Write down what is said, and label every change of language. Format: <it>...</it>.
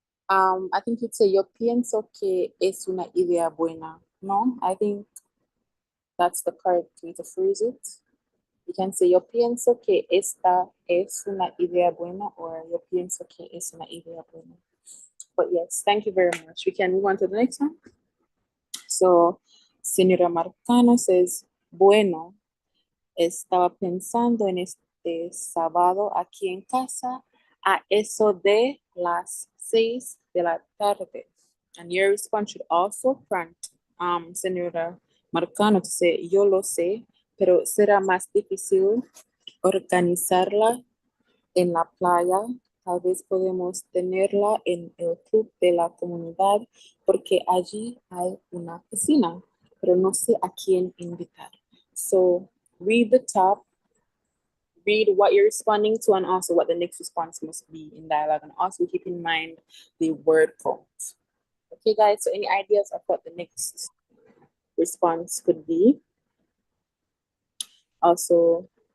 <en>I think you'd say</en> <es>yo pienso que es una idea buena.</es> <en>No, I think that's the correct way to phrase it. You can say</en> <es>yo pienso que esta es una idea buena</es> <en>or</en> <es>yo pienso que es una idea buena.</es> <en>But yes, thank you very much. We can move on to the next one. So,</en> <es>Señora Marcano</es> <en>says,</en> <es>bueno, estaba pensando en este sábado aquí en casa a eso de las 6 de la tarde.</es> <en>And your response should also prompt Señora Marcano to say,</en> <es>yo lo sé, pero será más difícil organizarla en la playa. Tal vez podemos tenerla en el club de la comunidad porque allí hay una piscina, pero no sé a quién invitar.</es> <en>So read the top, read what you're responding to, and also what the next response must be in dialogue. And also keep in mind the word count. Okay, guys, so any ideas of what the next response could be? Also,</en>